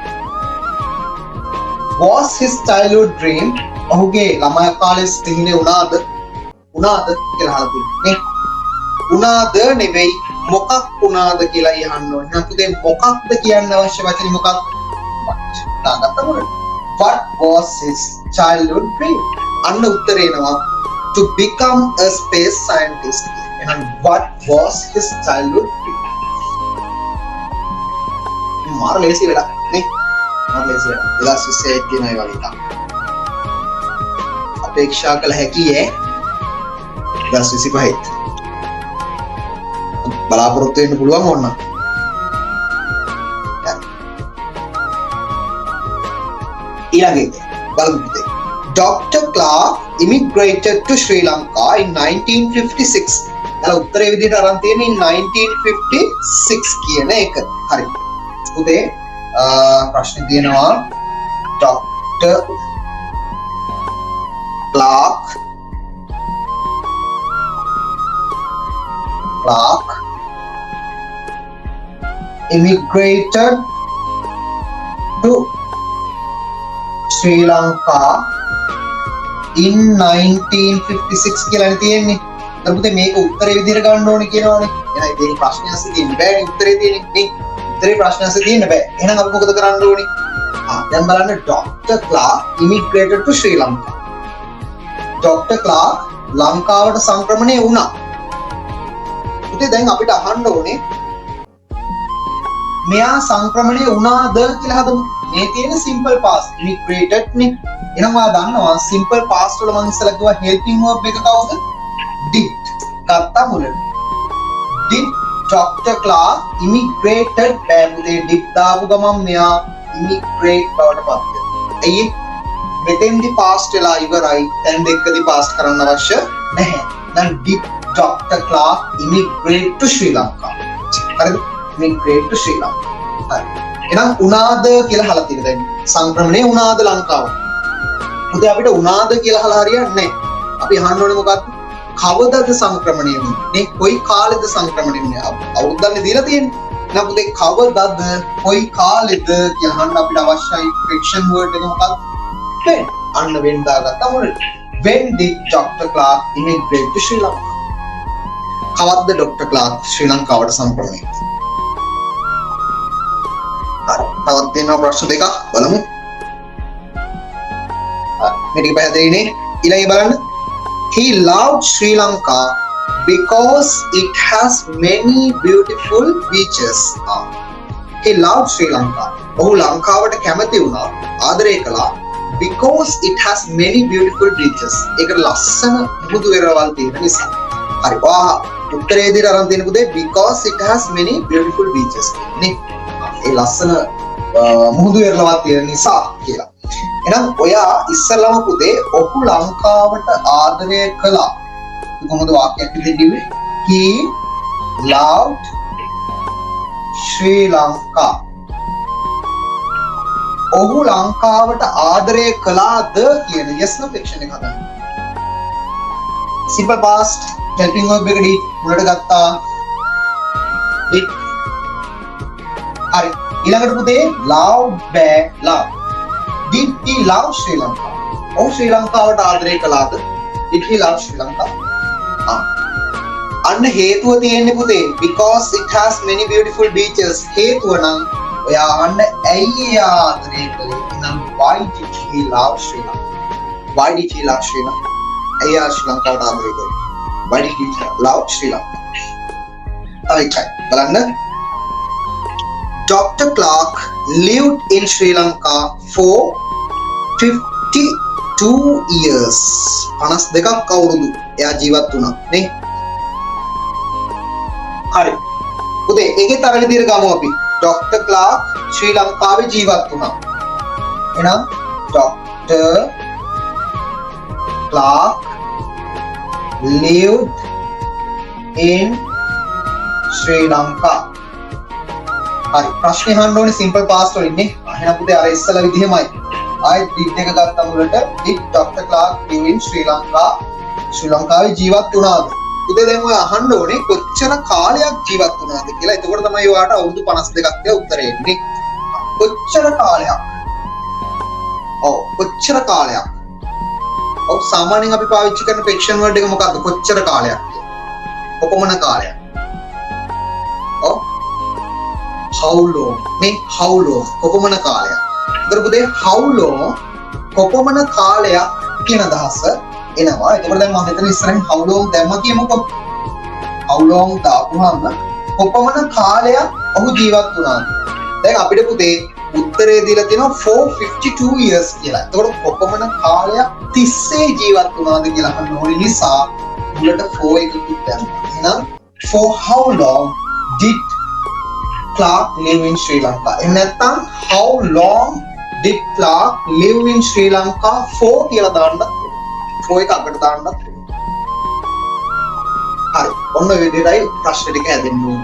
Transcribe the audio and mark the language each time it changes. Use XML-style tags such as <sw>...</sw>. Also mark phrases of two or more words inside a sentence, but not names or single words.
<en>Was his childhood dream</en> <si>ඔහුගේ ළමා කාලේ සිහිනේ වුණාද කියලා අහලා තියෙන්නේ. වුණාද නෙවෙයි මොකක් වුණාද කියලා අහන්න ඕනේ. එහෙනම් පුතේ මොකක්ද කියන්න අවශ්‍ය වචනේ මොකක්ද? දාගත්ත මොකද?</si> <en>What was his childhood dream?</en> <si>අන්න උත්තරේ එනවා</si> <en>to become a space scientist. එහෙනම් what was his childhood dream?</en> <si>මාර ලේසි වෙලා නේ. මාර ලේසි වෙලා. 2021 තියෙන ඒ වගේ තමයි. අපේක්ෂා කළ හැකි ඈ 2025 බලාපොරොත්තු වෙන්න පුළුවන් ඕන. ඊළඟට බලමු පුතේ.</si> <en>Dr. Clark immigrated to Sri Lanka in 1956.</en> <si>දැන් උත්තරේ විදිහට අරන් තියෙන්නේ 1956 කියන එක. හරි. පුතේ ප්‍රශ්නේ තියෙනවා Dr.</si> <en>Clark immigrated to Sri Lanka in 1956</en> <si>කියලා තියෙන්නේ. දැන් පුතේ මේක උත්තරේ විදිහට ගන්න ඕනේ කියනවනේ. එහෙනම් මේ ප්‍රශ්නේ අස්සේ තියෙන්න බෑනේ උත්තරේ තියෙන්නේ. නේ? උත්තරේ ප්‍රශ්නේ අස්සේ තියෙන්න බෑ. එහෙනම් අපි මොකද කරන්න ඕනේ? දැන් බලන්න Dr.</si> <en>Clark immigrated to Sri Lanka.</en> <si>Dr. Clark ලංකාවට සංක්‍රමණය වුණා. පුතේ දැන් අපිට අහන්න ඕනේ මෙයා සංක්‍රමණය වුණාද කියලා හදමු. මේ තියෙන</si> <en>simple past immigrated</en> <si>නේ. එහෙනම් ඔයා දන්නවා</si> <en>simple past</en> <si>වල මම ඉස්සෙල්ලා කිව්වා</si> <en>helping verb</en> <si>එක කවුද? did. ගත්තා මුලට.</si> <en>Did Dr.</en> <si>Clark immigrated බෑ පුතේ did දාපු ගමන් මෙයා immigrate බවට පත් වෙනවා. එයි මෙතෙන්දි past වෙලා ඉවරයි. දැන් දෙකදී past කරන්න අවශ්‍ය නැහැ.</si> <en>දැන් did Dr. Clark immigrate to Sri Lanka.</en> <si>හරිද?</si> <en>immigrate to Sri Lanka.</en> <si>හරි. එහෙනම් උනාද කියලා අහලා තියෙනවා දැන්. සංක්‍රමණය උනාද ලංකාවට? උදේ අපිට උනාද කියලා අහලා හරියන්නේ නැහැ. අපි අහන්න ඕනේ මොකක්ද? කවදද සංක්‍රමණය වුනේ? නේ කොයි කාලෙද සංක්‍රමණය වුනේ? අවුරුද්දන්නේ දීලා තියෙන්නේ. එහෙනම් පුතේ කවදද කොයි කාලෙද කියලා අහන්න අපිට අවශ්‍යයි</si> <en>friction word</en> <si>එක මොකක්ද? when. අන්න when දාගත්තා මොකද?</si> <en>When did Dr. Clark immigrate to Sri Lanka?</en> <si>කවද්ද Dr. Clark ශ්‍රී ලංකාවට සංක්‍රමණය වුනේ? තවත් තියෙනවා ප්‍රශ්න දෙකක් බලමු. මේක පැහැදිලිනේ. ඊළඟ බලන්න.</si> <en>He loved Sri Lanka because it has many beautiful beaches. He loved Sri Lanka.</en> <si>ඔහු ලංකාවට කැමති වුණා ආදරය කළා</si> <en>because it has many beautiful beaches.</en> <si>ඒකට ලස්සන මුහුදු වෙරවල් තියෙන නිසා. හරි. ඔයා උත්තරේ දෙන්න අරන් තියෙන පුතේ</si> <en>because it has many beautiful beaches.</en> <si>නේ. ඒ ලස්සන මුහුදු වෙරළවත් තියෙන නිසා කියලා. එහෙනම් ඔයා ඉස්සලම පුතේ ඔහු ලංකාවට ආදරය කළා. කොහොමද වාක්‍යයක් විදිහට කිව්වේ?</si> <en>He loved Sri Lanka.</en> <si>ඔහු ලංකාවට ආදරය කළාද කියන</si> <en>yes no fiction</en> <si>එක හදන්න.</si> <en>simple past helping verb</en> <si>එක ඩී මුලට ගත්තා.</si> <en>hri</en> <si>ඊළඟට පුතේ</si> <en>love බෑ love did he love Sri Lanka?</en> <si>ඔහු ශ්‍රී ලංකාවට ආදරය කළාද?</si> <en>did he love Sri Lanka?</en> <si>අන්න හේතුව තියෙන්නේ පුතේ</si> <en>because it has many beautiful beaches.</en> <si>හේතුව නම් ඔයා අහන්න ඇයි ආදරය කළේ?</si> <en>එහෙනම් why did he love Sri Lanka? Why did he love Sri Lanka?</en> <si>ඇයි ශ්‍රී ලංකාවට ආදරය කළේ?</si> <en>Why did he love Sri Lanka?</en> <si>තව එකයි බලන්න.</si> <en>Dr. Clark lived in Sri Lanka for 52 years.</en> <si>52ක් අවුරුදු එයා ජීවත් වුණා නේ. හරි. පුතේ ඒකේ තර විදියට ගමු අපි. Dr. Clark ශ්‍රී ලංකාවේ ජීවත් වුණා. එහෙනම් Dr.</si> <en>Clark lived in Sri Lanka.</en> <si>හරි ප්‍රශ්නේ අහන්න ඕනේ simple past වලින් නේ. එහෙනම් පුතේ අර ඉස්සලා විදිහමයි. ආයෙත් did එක ගත්ත මුලට did Dr.</si> <en>Clark live in Sri Lanka?</en> <si>ශ්‍රී ලංකාවේ ජීවත් වුණාද? පුතේ දැන් ඔය අහන්න ඕනේ කොච්චර කාලයක් ජීවත් වුණාද කියලා. එතකොට තමයි ඔයාට අවුරුදු 52ක් කියලා උත්තරේ එන්නේ. කොච්චර කාලයක්? ඔව් කොච්චර කාලයක්? ඔව් සාමාන්‍යයෙන් අපි පාවිච්චි කරන</si> <en>fiction word</en> <si>එක මොකක්ද? කොච්චර කාලයක් කියලා. කොපමණ කාලයක්? ඔව්</si> <en>how long</en> <si>මේ</si> <en>how long</en> <si>කොපමණ කාලයක්? ඒතර පුතේ</si> <en>how long</en> <si>කොපමණ කාලයක් කියන අදහස එනවා. ඒකවල දැන් මම මෙතන ඉස්සරහින්</si> <en>how long</en> <si>දැම්ම කියමුකෝ.</si> <en>how long</en> <si>දාපුවාම කොපමණ කාලයක් ඔහු ජීවත් වුණාද? දැන් අපිට පුතේ උත්තරේ දීලා තියෙනවා 452 years කියලා. ඒතකොට කොපමණ කාලයක් තිස්සේ ජීවත් වුණාද කියලා අහන්න ඕනේ නිසා මුලට 4 එකකුත් දැම්මා.</si> <en>එහෙනම් for how long did Clark live in Sri Lanka?</en> <si>එහෙනම් නැත්නම්</si> <en>how long did Clark live in Sri Lanka for</en> <si>කියලා දාන්නත් 4 එක අකට දාන්නත් හරි. ඔන්න ඔය විදිහටයි ප්‍රශ්න ටික හැදෙන්න ඕනේ.</si>